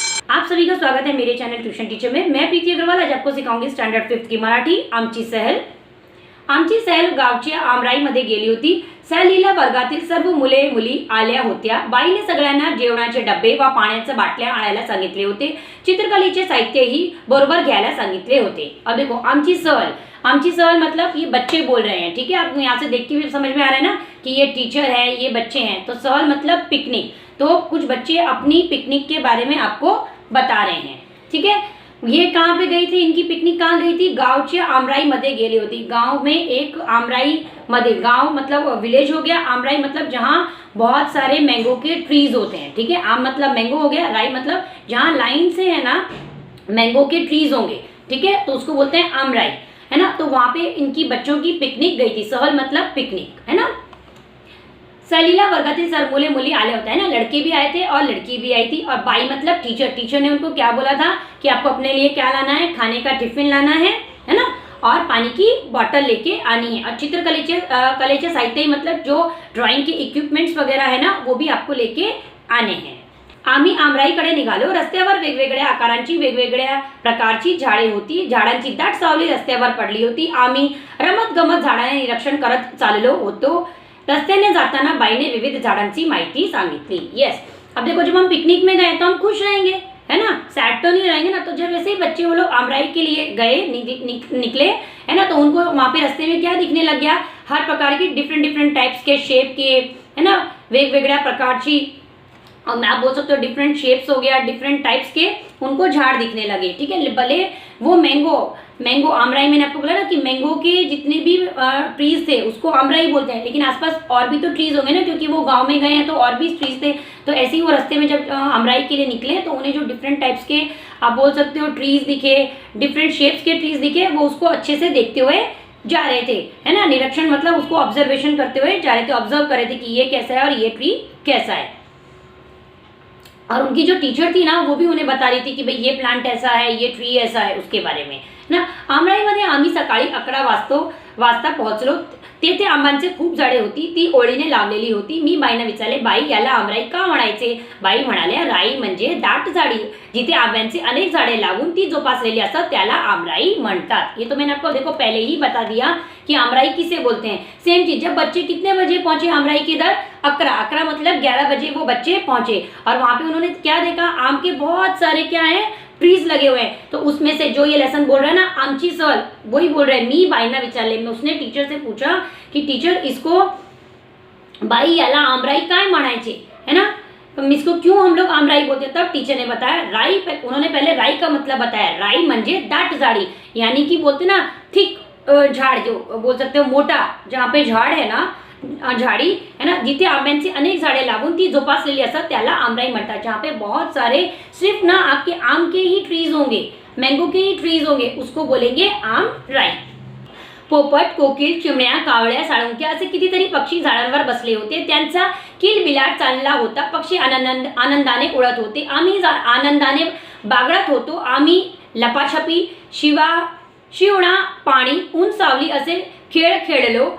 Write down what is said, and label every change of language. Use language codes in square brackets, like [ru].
[hi] आप सभी का स्वागत है मेरे चैनल ट्यूशन टीचर में। मैं प्रीति अग्रवाल आज आपको सिखाऊंगी स्टँडर्ड 5 की मराठी। [mr] आमची सहल गावच्या आमराईमध्ये गेली होती। सहलीला वर्गातील सर्व मुले मुली आल्या होत्या। बाईने सगळ्यांना जेवणाचे डब्बे व पाण्याच्या बाटल्या आणायला सांगितले होते। चित्रकलेचे साहित्यही बरोबर घ्यायला सांगितले होते। [hi] अब देखो आमची सहल मतलब ये बच्चे बोल रहे हैं, ठीक है। आपको यहाँ से देख के भी समझ में आ रहा है ना कि ये टीचर है, ये बच्चे हैं। तो सहल मतलब पिकनिक। तो कुछ बच्चे अपनी पिकनिक के बारे में आपको बता रहे हैं, ठीक है। ये कहाँ पे गई थी, इनकी पिकनिक कहाँ गई थी? [mr] गावच्या आमराईमध्ये गेली होती। [hi] गांव में एक आमराई मध्ये, गांव मतलब विलेज हो गया, आमराई मतलब जहाँ बहुत सारे मैंगो के ट्रीज होते हैं, ठीक है। आम मतलब मैंगो हो गया, राई मतलब जहाँ लाइन से है ना मैंगो के ट्रीज होंगे, ठीक है, तो उसको बोलते हैं आमराई, है ना। तो वहां पे इनकी बच्चों की पिकनिक गई थी। सहल मतलब पिकनिक, है ना। [mr] सहलीला वर्गातील सर्व मुले मुली आले होते [hi] हैं ना, लड़के भी आए थे और लड़की भी आई थी। और बाई मतलब टीचर ने उनको क्या बोला था कि आपको अपने लिए क्या लाना है, खाने का टिफिन लाना है ना, और पानी की बॉटल लेके आनी है। और कलेचे साहित्य मतलब जो ड्रॉइंग के इक्विपमेंट्स वगैरह है ना, वो भी आपको लेके आने हैं। [mr] आम्ही आमराईकडे निघालो। रस्त्यावर वेगवेगळ्या आकारांची वेगवेगळ्या प्रकारची झाडे होती। झाडांची दाट सावली रस्त्यावर पडली होती। आम्ही रमत गमत झाडांचे निरीक्षण करत चाललो होतो। रस्त्याने जाताना बाई ने विविध झाडांची माहिती सांगितली। [hi] यस, अब देखो जब हम पिकनिक में गए तो हम खुश रहेंगे, है ना, सैड तो नहीं रहेंगे ना। तो जब वैसे ही बच्चे वो लोग आमराई के लिए गए, निकले, है ना, तो उनको वहाँ पे रास्ते में क्या दिखने लग गया? हर प्रकार की डिफरेंट टाइप्स के शेप के, है ना, [mr] वेगवेगळ्या प्रकारची, [hi] आप बोल सकते हो डिफरेंट शेप्स हो गया, डिफरेंट टाइप्स के उनको झाड़ दिखने लगे, ठीक है। भले वो मैंगो आमराई, मैंने आपको बोला ना कि मैंगो के जितने भी ट्रीज थे उसको आमराई बोलते हैं, लेकिन आसपास और भी तो ट्रीज होंगे ना, क्योंकि वो गांव में गए हैं तो और भी ट्रीज थे। तो ऐसे ही वो रास्ते में जब आमराई के लिए निकले तो उन्हें जो डिफरेंट टाइप्स के, आप बोल सकते हो, ट्रीज दिखे, डिफरेंट शेप्स के ट्रीज दिखे, वो उसको अच्छे से देखते हुए जा रहे थे, है ना। निरीक्षण मतलब उसको ऑब्जर्वेशन करते हुए जा रहे थे, ऑब्जर्व कर रहे थे कि ये कैसा है और ये ट्री कैसा है। और उनकी जो टीचर थी ना, वो भी उन्हें बता रही थी कि भाई ये प्लांट ऐसा है, ये ट्री ऐसा है, उसके बारे में ना। [mr] आमराईमध्ये आम्ही सकाळी 11 वाजता पोहोचलो। तेथे आंब्यांचे खूप झाडे होती, ती ओळीने लावलेली होती। मी बाईंना विचारले, बाई याला आमराई का म्हणायचे? बाई म्हणाल्या, राई म्हणजे दाट झाडी, जिथे आंब्यांचे अनेक झाडे लागून ती जोपासलेली असतात त्याला आमराई म्हणतात। [hi] ये तो मैंने आपको देखो पहले ही बता दिया कि आमराई किसे बोलते हैं। सेम चीज, जब बच्चे कितने बजे पहुंचे आमराई के इधर? 11 मतलब 11 बजे वो बच्चे पहुंचे। और वहां पे उन्होंने क्या देखा? आम के बहुत सारे क्या है, ट्रीज लगे हुए हैं। तो उसमें से जो ये लेसन बोल रहा है ना, आमची सहल, वही बोल रहा है [mr] मी बाईंना विचारले। [hi] में उसने टीचर से पूछा कि टीचर इसको, [mr] बाई याला आमराई काय म्हणायचे, [hi] है ना, तो इसको क्यों हम लोग आमराई बोलते हैं? तब टीचर ने बताया राई, उन्होंने पहले राई का मतलब बताया। [mr] राई म्हणजे दाट झाड़ी, [hi] यानी कि बोलते ना थिक झाड़, जो बोल सकते हो मोटा, जहाँ पे झाड़ है ना, झाड़ी है ना, [mr] जिथे आंब्यांची अनेक झाडे लागून ती जोपासलेली असतात त्याला आमराई म्हणतात। [hi] जहाँ पे बहुत सारे सिर्फ ना आपके आम के ही ट्रीज होंगे, मैंगो के ही ट्रीज होंगे, उसको बोलेंगे आमराई। [mr] पोपट, कोकिल, चिमण्या, कावळ्या, साळुंक्या असे कितीतरी पक्षी झाडांवर बसले होते। त्यांचा किलबिलाट चालला होता। पक्षी आनंदाने उडत होते। आम्ही आनंदाने बागडत होतो। आम्ही लपाछपी, शिवणा, पाणी, ऊन, सावली असे खेळ खेळलो।